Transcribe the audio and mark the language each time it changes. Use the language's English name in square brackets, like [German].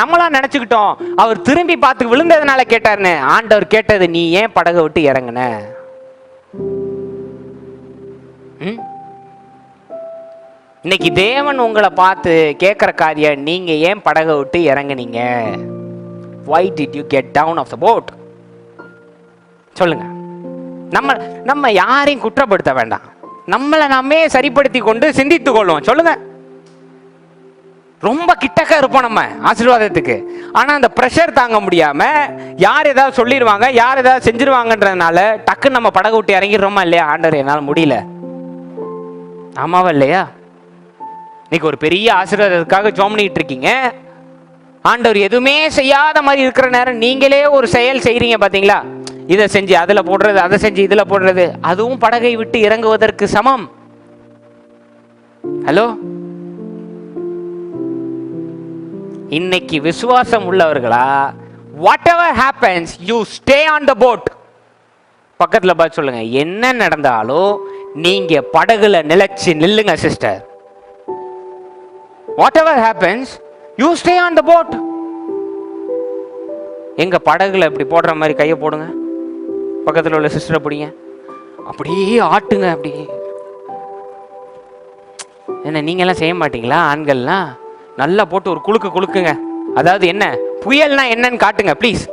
[Tamil] நம்மளாம் நினைச்சுக்கிட்டோம் அவர் திரும்பி பார்த்து விழுந்ததுனால கேட்டாருன்னு. ஆண்டவர் கேட்டது, நீ ஏன் படகை விட்டு இறங்குன? இன்னைக்கு தேவன் உங்களை பார்த்து கேட்கிற காரியம், நீங்க ஏன் படகை விட்டு இறங்குனீங்க? [English] Why did you get down of the boat? [Tamil] சொல்லுங்க. நம்ம யாரையும் குற்றப்படுத்த வேண்டாம், நம்மளை நாமே சரிப்படுத்தி கொண்டு சிந்தித்துக் கொள்வோம். சொல்லுங்க. ரொம்ப கிட்டக்க இருப்போம் நம்ம ஆசீர்வாதத்துக்கு, ஆனா அந்த பிரஷர் தாங்க முடியாம யார் ஏதாவது சொல்லிடுவாங்க, யார் ஏதாவது செஞ்சிருவாங்கன்றதுனால டக்குன்னு நம்ம படகு விட்டு இறங்கிடுறோமா இல்லையா? ஆண்டவர் என்னால் முடியல. ஆமாவா இல்லையா? இன்னைக்கு ஒரு பெரிய ஆசீர்வாதத்துக்காக ஜெபம் பண்ணிட்டு இருக்கீங்க, ஆண்டவர் எதுவுமே செய்யாத மாதிரி இருக்கிற நேரம் நீங்களே ஒரு செயல் செய்றீங்க பாத்தீங்களா? இதை செஞ்சு அதுல போடுறது, அதை செஞ்சு இதுல போடுறது, அதுவும் படகை விட்டு இறங்குவதற்கு சமம். ஹலோ, இன்னைக்கு விசுவாசம் உள்ளவர்களா, [English] whatever happens you stay on the boat. [Tamil] பக்கத்துல பார்த்து சொல்லுங்க, என்ன நடந்தாலும் நீங்க படகுல நிலைச்சு நில்லுங்க sister. [English] whatever happens you stay on the boat. [Tamil] எங்க படகுல இப்படி போடுற மாதிரி கையை போடுங்க, பக்கத்தில் உள்ள சிஸ்டரை பிடிங்க, அப்படியே ஆட்டுங்க. அப்படி என்ன நீங்க எல்லாம் செய்ய மாட்டீங்களா? ஆண்கள்லாம் நல்லா போட்டு ஒரு குலுக்குங்க. அதாவது என்ன புயல்னா என்னன்னு காட்டுங்க ப்ளீஸ்.